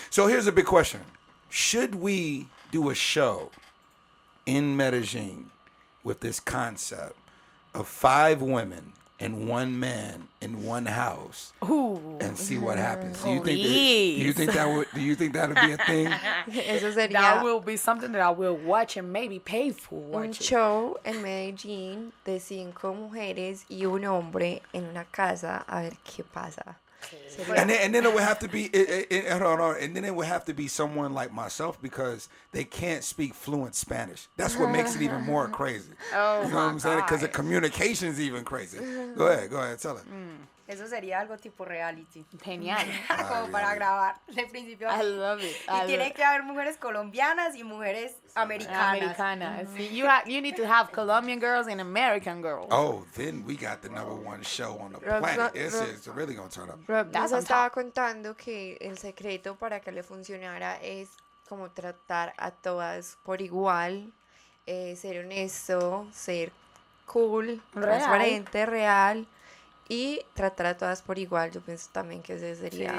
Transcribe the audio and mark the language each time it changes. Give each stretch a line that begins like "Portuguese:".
English: So here's a big question: should we do a show in Medellin with this concept of 5 women and 1 man in one house and see what happens? Do you think that would be a thing?
Spanish: Eso sería
English: That will be something that I will watch and maybe pay for
Spanish: un
English: watching.
Spanish: show en Medellín de 5 mujeres y un hombre en una casa a ver qué pasa.
English: And then it would have to be hold on, and then it would have to be someone like myself because they can't speak fluent Spanish. That's what makes it even more crazy. You know what I'm saying? Because the communication is even crazy. Go ahead, tell it.
Spanish: Eso sería algo tipo reality. Genial. Como para grabar de principio a
English: I
Spanish: fin.
English: love it.
Spanish: Y tiene que haber mujeres colombianas y mujeres americanas. Americana.
English: See, you need to have Colombian girls and American girls. Oh, then we got the #1 show on the planet. It's really gonna turn up. Rob That's
Spanish: nos
English: on
Spanish: estaba
English: top.
Spanish: contando que el secreto para que le funcionara es como tratar a todas por igual, ser honesto, ser cool, Real. transparente, real y tratar a todas por igual. Yo pienso también que ese sería